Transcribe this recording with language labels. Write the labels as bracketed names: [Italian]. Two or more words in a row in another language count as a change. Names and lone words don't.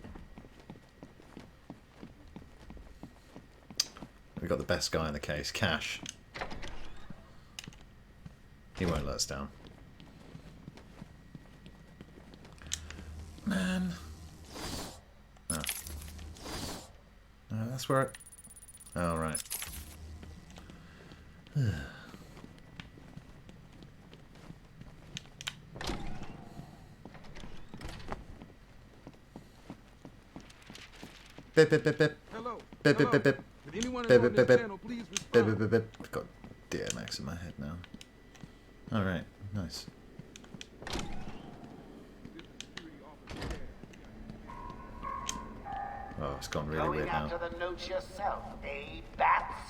[English] We got the best guy in the case, Cash. He won't let us down. Man. Oh. No, that's where it... Oh, right. Bip, bip, bip, bip. Hello? Bip, bip, bip, bip. If anyone is Bip, on bip, bip, this bip. channel, please Bip, respond. bip, bip, bip. Got DMX in my head now. Alright, nice. Oh, it's gone really Going weird now. after the notes yourself, eh, Bats?